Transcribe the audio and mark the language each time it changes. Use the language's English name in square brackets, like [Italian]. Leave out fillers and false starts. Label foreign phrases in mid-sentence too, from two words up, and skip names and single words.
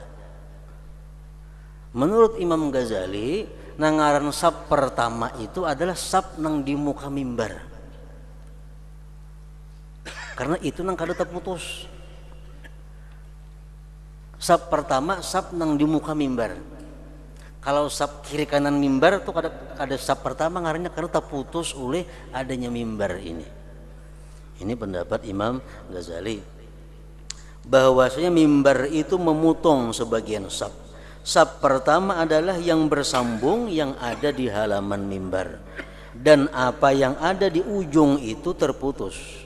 [Banjar] Menurut Imam Ghazali, nangaran saf pertama itu adalah saf nang di muka mimbar. Karena itu nang kada terputus. Saf pertama saf nang di muka mimbar. Kalau saf kiri kanan mimbar tuh kada saf pertama ngarannya karena terputus oleh adanya mimbar ini. [Indonesian] Ini pendapat Imam Ghazali. Bahwasanya mimbar itu memutong sebagian saf. Saf pertama adalah yang bersambung yang ada di halaman mimbar, dan apa yang ada di ujung itu terputus.